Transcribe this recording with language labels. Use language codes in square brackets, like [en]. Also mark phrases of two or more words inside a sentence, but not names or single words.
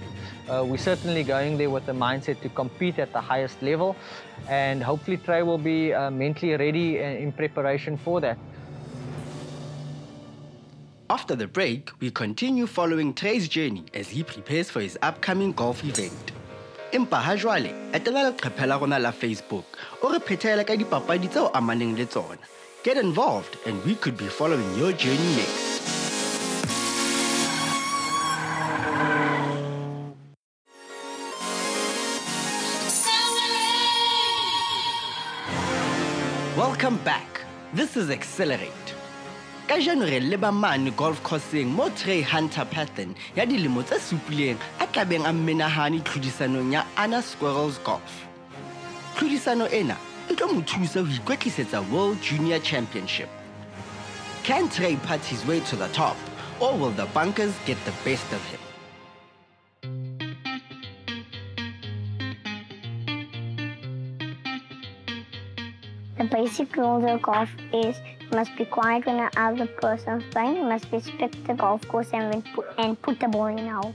[en] We're certainly going there with the mindset to compete at the highest level, and hopefully Trey will be mentally ready in preparation for that. After the break, we continue following Trey's journey as he prepares for his upcoming golf event. [st] Empa ha jwale, etela leqephe la rona la Facebook o re phethele ka dipapadi tseo amaneng le tsona. [en] Get involved and we could be following your journey next. Welcome back. This is Xcellerate. [st] Kajeno re leba mane golf courseng mo Traigh Pathon ya dilemo tse supileng a tlabeng a menahane tlhodisanong ya Anna Squirrels Golf. Tlhodisano ena e tlo mo thusa ho ikwetlisetsa World Junior Championship. [en] Can Traigh putt his way to the top, or will the bunkers get the best of him? The basic rules of golf is you must be quiet when another person's playing, you must respect the golf course and put the ball in out.